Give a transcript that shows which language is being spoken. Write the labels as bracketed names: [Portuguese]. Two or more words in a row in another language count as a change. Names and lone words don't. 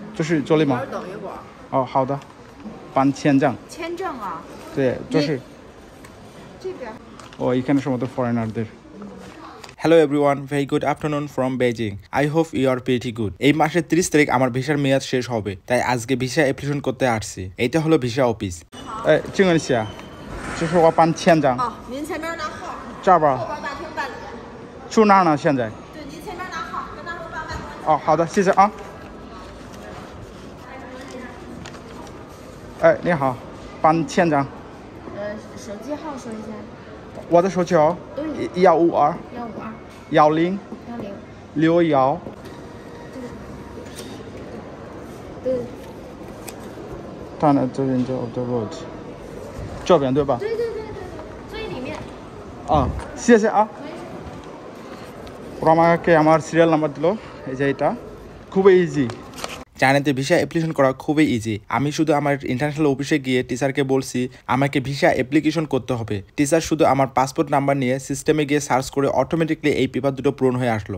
[Chinese] 就是这里吗？等一会儿。哦，好的，办签证。签证啊？对，就是这边。 [Bangla] এখানে সমস্ত ফরেনারদের। [English] Hello everyone, very good afternoon from Beijing. I hope you are pretty good. [Bangla] এই মাসের 30 তারিখ আমার ভিসার মেয়াদ শেষ হবে, তাই আজকে [English] visa application [Bangla] করতে আসছি। এইটা হলো ভিসা অফিস। [Chinese] 请问一下，就是我办签证。哦，您前面拿号。这儿吧。后边大厅办理。住哪儿呢？现在？对，您前面拿号，跟他说办外国。哦，好的，谢谢啊。你好，办签证。手机号说一下。我的手机号152 10 61。对。 [English] Tunnel of the road。 [Chinese] 这边对吧？对，最里面。啊，谢谢啊。 [Bangla] ওরা আমাকে আমার [English] serial number [Bangla] দিল, এই যে এটা খুবই ইজি। জানেন তো [English] visa application [Bangla] করা খুবই ইজি। আমি শুধু আমার [English] international office [Bangla] গিয়ে টিচারকে বলছি আমাকে [English] visa application [Bangla] করতে হবে। টিচার শুধু আমার [English] passport number [Bangla] নিয়ে সিস্টেমে গিয়ে সার্চ করে অটোমেটিকলি এই পেপার দুটো পূরণ হয়ে আসলো।